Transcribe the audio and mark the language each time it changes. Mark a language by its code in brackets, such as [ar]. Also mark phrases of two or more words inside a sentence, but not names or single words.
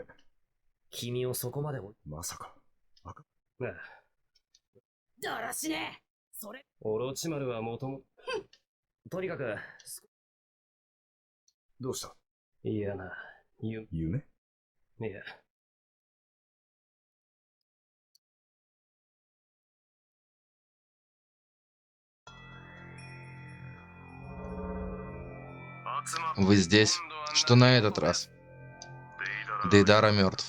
[ja] 君をそこまでまさか。ああ。だらしねえ。それ。オロチマルはもとも。とにかく、どうした？嫌な、夢？いや。 [ru] Вы здесь? Что на этот раз? Дейдара мертв.